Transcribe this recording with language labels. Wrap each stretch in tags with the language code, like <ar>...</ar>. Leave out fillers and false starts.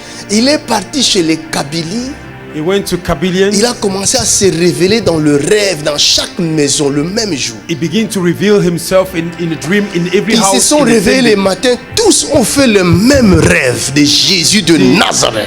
<fr>Il est parti chez les Kabyliens.</fr> <en>He went to Kabylians.</en> <fr>Il a commencé à se révéler dans le rêve, dans chaque maison, le même jour.</fr> <en>He began to reveal himself in a dream in every house.</en> <fr>Ils se sont réveillés les matins, tous ont fait le même rêve de Jésus de Nazareth.</fr>